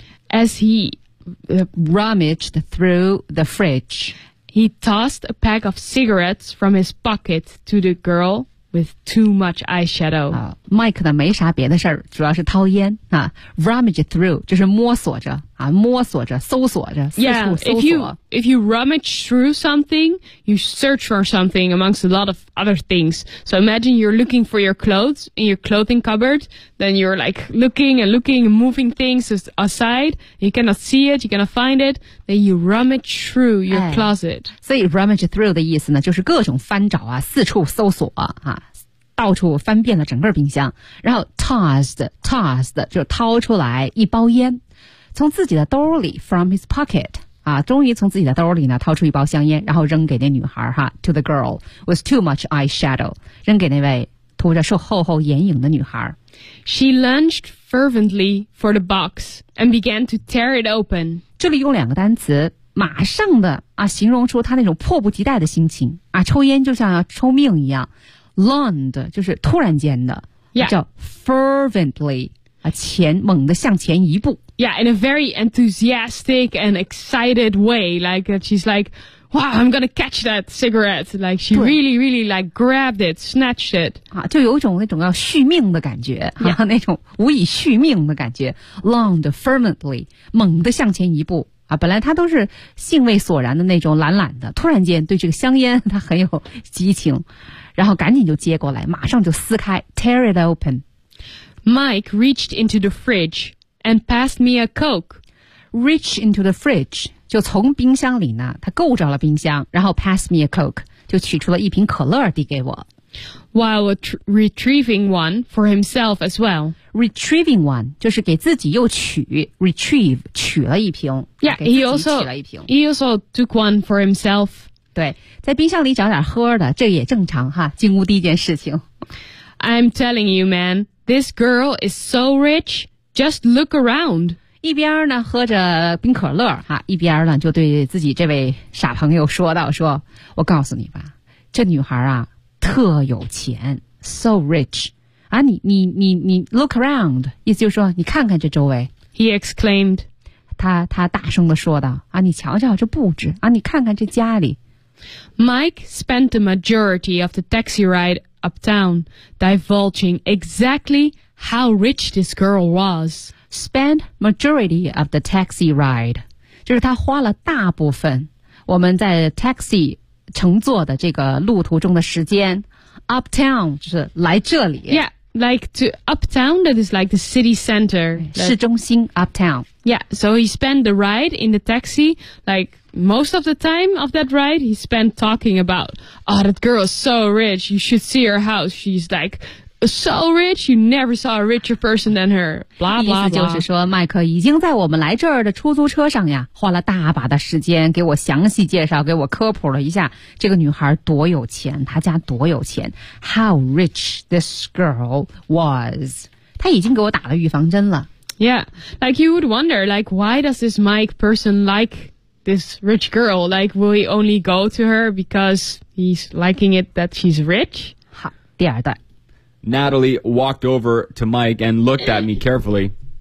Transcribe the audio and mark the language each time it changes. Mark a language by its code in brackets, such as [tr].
[en] As he rummaged through the fridge, he tossed a pack of cigarettes from his pocket to the girl with too much eyeshadow. [zh] Mike 呢没啥别的事儿，主要是掏烟啊。Rummage through 就是摸索着啊，摸索着，搜索着，四处搜索。 [en] Yeah, if you rummage through something, you search for something amongst a lot of other things. So imagine you're looking for your clothes in your clothing cupboard, then you're like looking and looking and moving things aside. You cannot see it, you cannot find it. Then you rummage through your closet. [zh] 所以 rummage through 的意思呢，就是各种翻找啊，四处搜索啊。到处翻遍了整个冰箱，然后 tossed 就掏出来一包烟，从自己的兜里 [en] from his pocket [zh] 啊，终于从自己的兜里呢掏出一包香烟，然后扔给那女孩哈 [en] to the girl with too much eyeshadow， [zh] 扔给那位涂着厚厚眼影的女孩。 [en] She lunged fervently for the box and began to tear it open。 [zh] 这里用两个单词，马上的啊，形容出她那种迫不及待的心情啊，抽烟就像要抽命一样。 Lund 就是突然间的、 [en] yeah. [zh] 叫 fervently 前猛地向前一步 [en] Yeah, in a very enthusiastic and excited way like she's like wow, I'm gonna catch that cigarette like she really really like grabbed it, snatched it、 [zh] 啊、就有一种那种要续命的感觉、 [en] yeah. [zh] 啊、那种无以续命的感觉 Lund fervently 猛地向前一步啊，本来他都是兴味索然的那种懒懒的，突然间对这个香烟他很有激情，然后赶紧就接过来，马上就撕开 ， [en] tear it open。 Mike reached into the fridge and passed me a Coke. Reach into the fridge [zh] 就从冰箱里呢，他够着了冰箱，然后 [en] pass me a Coke [zh] 就取出了一瓶可乐递给我。 [en] While retrieving one for himself as well. Retrieving one [zh] 就是给自己又取 retrieve 取了一瓶 [en] Yeah, he also took one for himself. [zh] 对，在冰箱里找点喝的，这也正常哈。进屋第一件事情 [en] I'm telling you, man, this girl is so rich. Just look around. [zh] 一边呢喝着冰可乐哈，一边呢就对自己这位傻朋友说道：“说我告诉你吧，这女孩啊。” 特有钱 ， [en] so rich， [zh] 啊，你 [en] look around， [zh] 意思就是说你看看这周围。 [en] He exclaimed， [zh] 他大声地说道，啊，你瞧瞧这布置，啊，你看看这家里。 [en] Mike spent the majority of the taxi ride uptown divulging exactly how rich this girl was. Spent majority of the taxi ride， [zh] 就是他花了大部分我们在 taxi。乘坐的这个路途中的时间 uptown 就是来这里 [en] yeah like to uptown that is like the city center [zh] 市中心 uptown [en] yeah so he spent the ride in the taxi like most of the time of that ride he spent talking about oh that girl is so rich you should see her house she's like so rich you never saw a richer person than her blah blah blah [zh] 意思就是说麦克已经在我们来这儿的出租车上呀花了大把的时间给我详细介绍给我科普了一下这个女孩多有钱她家多有钱 [en] how rich this girl was [zh] 她已经给我打了预防针了 [en] yeah like you would wonder like why does this Mike person like this rich girl like will he only go to her because he's liking it that she's rich [zh] 好第二段 [en] Natalie walked over to Mike and looked at me carefully.